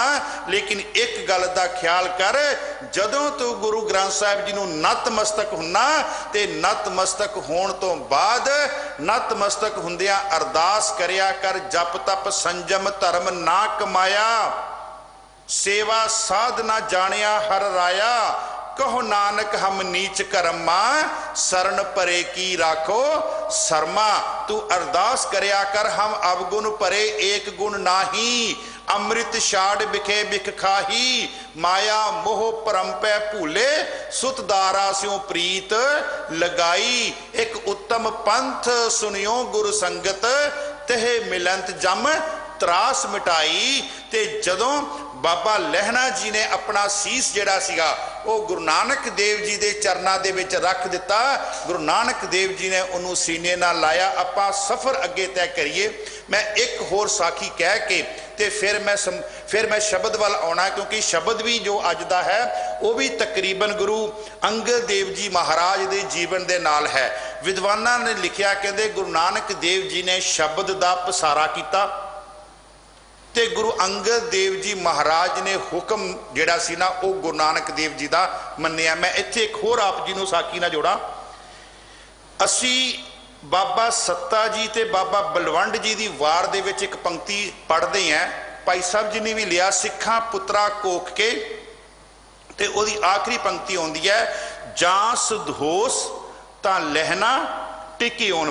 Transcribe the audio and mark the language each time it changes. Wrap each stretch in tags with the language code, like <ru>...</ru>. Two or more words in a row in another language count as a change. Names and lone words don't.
<pa>ਲੇਕਿਨ ਏਕ ਗੱਲ ਦਾ ਖ਼ਿਆਲ ਕਰ, ਜਦੋਂ ਤੂੰ ਗੁਰੂ ਗ੍ਰੰਥ ਸਾਹਿਬ ਜੀ ਨੂੰ ਨਤਮਸਤਕ ਹੁੰਨਾ ਤੇ ਨਤਮਸਤਕ ਹੋਣ ਤੋ ਬਾਅਦ ਨਤਮਸਤਕ ਹੁੰਦਿਆਂ ਅਰਦਾਸ ਕਰਿਆ ਕਰ, ਜਪ ਤਪ ਸੰਜਮ ਧਰਮ ਨਾ ਕਮਾਇਆ, ਸੇਵਾ ਸਾਧ ਨਾ ਜਾਨਿਆ ਹਰ ਰਾਇਆ, ਕਹੋ ਨਾਨਕ ਹਮ ਨੀਚ ਕਰਮਾ, ਸ਼ਰਣ ਪਰੇ ਕੀ ਰਾਖੋ ਸ਼ਰਮਾ। ਤੂੰ ਅਰਦਾਸ ਕਰਿਆ ਕਰ, ਹਮ ਅਵਗੁਣ ਪਰੇ ਏਕ ਗੁਣ ਨਾਹੀ, ਅੰਮ੍ਰਿਤ ਛਾਡ ਬਿਖੇ ਬਿਖ ਖਾਹੀ, ਮਾਇਆ ਮੋਹ ਪਰਮ ਪੈ ਭੂਲੇ, ਸੁਤ ਦਾਰਾ ਸਿਉਂ ਪ੍ਰੀਤ ਲਗਾਈ। ਏਕ ਉੱਤਮ ਪੰਥ ਸੁਨਿਓ ਗੁਰੂ ਸੰਗਤ, ਤਹੇ ਮਿਲੰਤ ਜਮ ਤ੍ਰਾਸ ਮਿਟਾਈ। ਤੇ ਜਦੋਂ ਬਾਬਾ ਲਹਿਣਾ ਜੀ ਨੇ ਅਪਨਾ ਸੀਸ ਜਿਹੜਾ ਸੀਗਾ ਵੋ ਗੁਰੂ ਨਾਨਕ ਦੇਵ ਜੀ ਕੇ ਚਰਨਾਂ ਦੇ ਵਿੱਚ ਰੱਖ ਦਿੱਤਾ, ਗੁਰੂ ਨਾਨਕ ਦੇਵ ਜੀ ਨੇ ਉਨ੍ਹੋਂਨੇ ਸੀਨੇ ਨਾਲ ਲਾਇਆ। ਆਪਾਂ ਸਫ਼ਰ ਅੱਗੇ ਤੈਅ ਕਰੀਏ। ਮੈਂ ਏਕ ਹੋਰ ਸਾਖੀ ਕਹਿ ਕੇ ਤੇ ਫਿਰ ਮੈਂ ਸ਼ਬਦ ਵਾਲ ਆਉਣਾ, ਕਿਉਂਕਿ ਸ਼ਬਦ ਭੀ ਜੋ ਅੱਜ ਦਾ ਹੈ ਵੋ ਭੀ ਤਕਰੀਬਨ ਗੁਰੂ ਅੰਗਦ ਦੇਵ ਜੀ ਮਹਾਰਾਜ ਕੇ ਜੀਵਨ ਕੇ ਨਾਲ ਹੈ। ਵਿਦਵਾਨਾਂ ਨੇ ਲਿਖਿਆ, ਕਹਿੰਦੇ ਗੁਰੂ ਨਾਨਕ ਦੇਵ ਜੀ ਨੇ ਸ਼ਬਦ ਕਾ ਪਸਾਰਾ ਕੀਆ ਤੇ ਗੁਰੂ ਅੰਗਦ ਦੇਵ ਜੀ ਮਹਾਰਾਜ ਨੇ ਹੁਕਮ ਜਿਹੜਾ ਸੀ ਨਾ ਵੋ ਗੁਰੂ ਨਾਨਕ ਦੇਵ ਜੀ ਕਾ ਮੰਨਿਆ। ਮੈਂ ਇੱਥੇ ਏਕ ਹੋਰ ਆਪ ਜੀ ਨੂੰ ਸਾਖੀ ਨਾ ਜੋੜਾਂ। ਅਸੀ ਬਾਬਾ ਸੱਤਾ ਜੀ ਤੇ ਬਾਬਾ ਬਲਵੰਡ ਜੀ ਕੀ ਵਾਰ ਦੇ ਵਿੱਚ ਏਕ ਪੰਕਤੀ ਪੜ੍ਹਤੇ ਹੈਂ। ਭਾਈ ਸਾਹਬ ਜੀ ਨੇ ਭੀ ਲਿਆ, ਸਿੱਖਾ ਪੁੱਤਰਾ ਕੋਖ ਕੇ, ਤੇ ਉਹਦੀ ਆਖ਼ਰੀ ਪੰਕਤੀ ਆਉਂਦੀ ਹੈ, ਜਾਂ ਸੁਧੋਸ ਤਾਂ ਲਹਿਣਾ ਟਿਕੀ ਹੋਣ।</pa>